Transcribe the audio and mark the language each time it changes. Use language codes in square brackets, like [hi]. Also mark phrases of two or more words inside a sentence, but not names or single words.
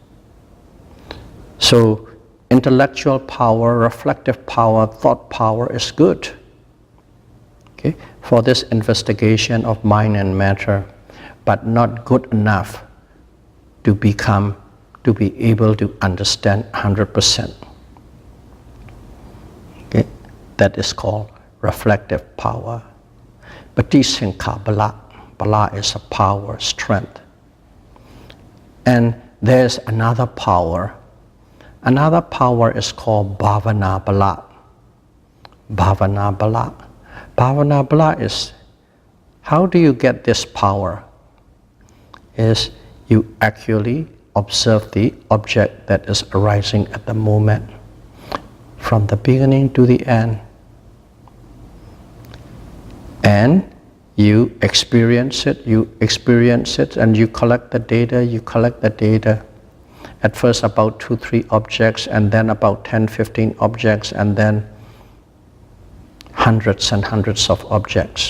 [en] So intellectual power, reflective power, thought power is good, okay, for this investigation of mind and matter, but not good enough to be able to understand 100%. Okay? That is called reflective power. [pi] Patisankha bala. [en] Bala is a power, strength. And there's another power. Another power is called [pi] bhavana bala. Bhavana bala. Bhavana bala [en] is, how do you get this power? Is you actually observe the object that is arising at the moment, from the beginning to the end. And you experience it, and you collect the data, At first about 2-3 objects, and then about 10-15 objects, and then hundreds and hundreds of objects.